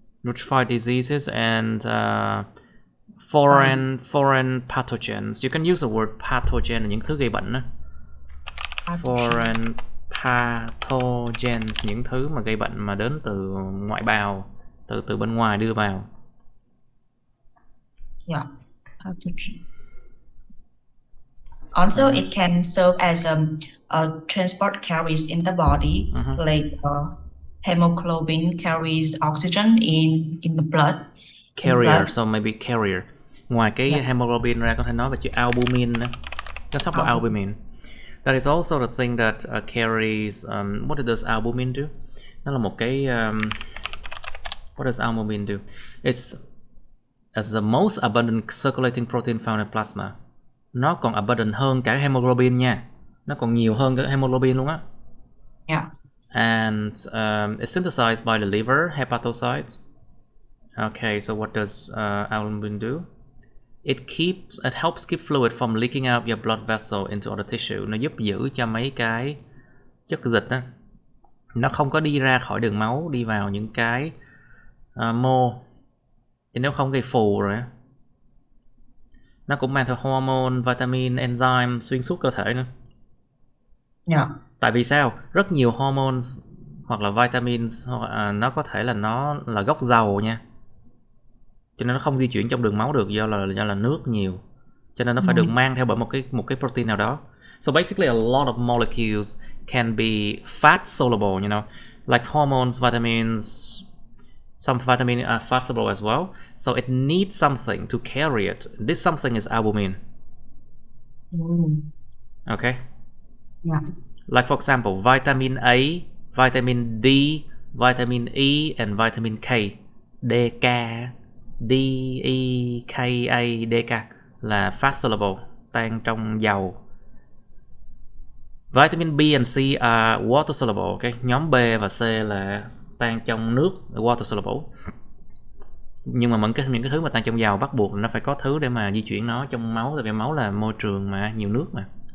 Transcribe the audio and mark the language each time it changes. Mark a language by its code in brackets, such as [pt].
[en] Which fight diseases and foreign pathogens. You can use the word pathogen [vi] là những thứ gây bệnh đó. Foreign pathogens, những thứ mà gây bệnh mà đến từ ngoại bào, từ bên ngoài đưa vào. [en] Yeah, pathogen. Also, it can serve as transport carriers in the body, like hemoglobin carries oxygen in the blood. Carrier, so maybe carrier. [vi] Ngoài cái hemoglobin ra, có thể nói về chữ albumin. [en] Let's talk about albumin. That is also the thing that carries. What does albumin do? [vi] Nó là một cái. [en] What does albumin do? It's as the most abundant circulating protein found in plasma. [vi] Nó còn abundant hơn cả hemoglobin nha. Nó còn nhiều hơn cả hemoglobin luôn á. [en] Yeah. And it's synthesized by the liver hepatocytes. Okay, so what does albumin do? It helps keep fluid from leaking out your blood vessel into other tissue. [vi] Nó giúp giữ cho mấy cái chất dịch đó, nó không có đi ra khỏi đường máu, đi vào những cái mô. Thì nếu không gây phù rồi. Nó cũng mang theo hormone, vitamin, enzyme xuyên suốt cơ thể nữa. [en] Yeah. [vi] Tại vì sao? Rất nhiều hormones hoặc là vitamins nó có thể là nó là gốc dầu nha. Cho nên nó không di chuyển trong đường máu được do là nước nhiều. Cho nên nó phải được mang theo bởi một cái protein nào đó. [en] So basically a lot of molecules can be fat soluble, you know, like hormones, vitamins, some vitamin are fat soluble as well. So it needs something to carry it. This something is albumin. Okay? Yeah. Like for example, vitamin A, vitamin D, vitamin E, and vitamin K. [vi] DK, D, E, K, A, DK là fat soluble, tan trong dầu. [en] Vitamin B and C are water soluble. Okay? [vi] Nhóm B và C là tan trong nước, water soluble. Nhưng mà những cái thứ mà tan trong dầu bắt buộc nó phải có thứ để mà di chuyển nó trong máu, tại vì máu là môi trường mà, nhiều nước mà.